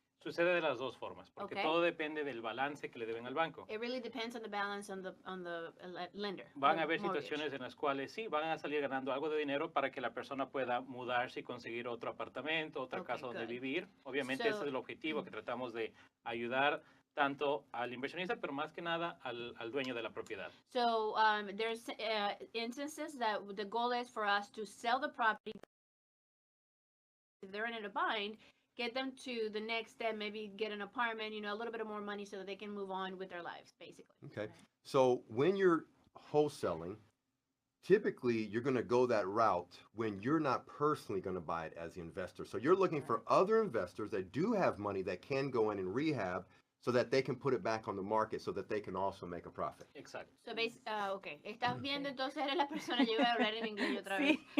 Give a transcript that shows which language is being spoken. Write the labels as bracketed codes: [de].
[es] Sucede de las dos formas, porque todo depende del balance que le deben al banco. [en] It really depends on the balance on the lender. [es] Van a haber situaciones en las cuales sí, van a salir ganando algo de dinero para que la persona pueda mudarse y conseguir otro apartamento, otra casa donde vivir. Obviamente ese es el objetivo, que tratamos de ayudar tanto al inversionista, pero más que nada al dueño de la propiedad. [en] So there's instances that the goal is for us to sell the property. If they're in a bind, get them to the next step, maybe get an apartment, a little bit of more money so that they can move on with their lives, basically. Okay. So when you're wholesaling, typically you're going to go that route when you're not personally going to buy it as the investor. So you're looking for other investors that do have money that can go in and rehab so that they can put it back on the market so that they can also make a profit. [es] Exacto. [en] So okay. [es] Estás viendo, entonces eres la persona, yo voy a hablar en inglés otra vez.